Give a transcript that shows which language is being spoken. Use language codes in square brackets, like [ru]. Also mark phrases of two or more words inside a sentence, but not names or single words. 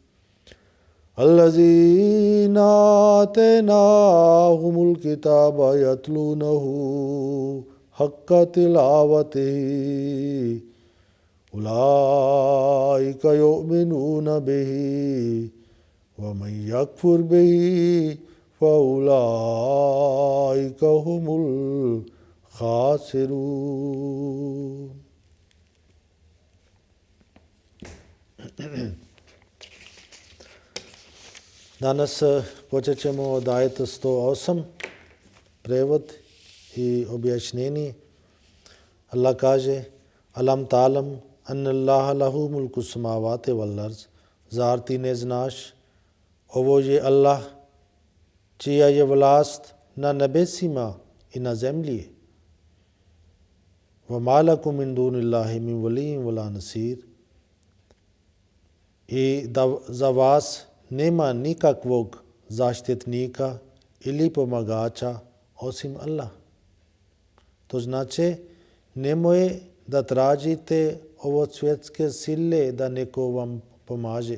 [ar] الذين آتيناهم الكتاب يتلونه حق تلاوته أولئك يؤمنون به و من يكفر به فأولئك هم الخاسرون. [bs] Danas počet ćemo od ajeta 108, prevod i objašnjenje. Allah kaže: [ar] ألم تعلم أن الله له ملك السماوات والأرض. [bs] Zar ti ne znaš, ovo je Allah čija je vlast na nebesima i na zemlji. [ar] وما لكم من دون الله من ولي ولا نصير. [bs] I da za vas nema nikakvog zaštitnika ili pomagača osim Allah. To znači, nemoj da tražite od svjetske sile da neko vam pomaže.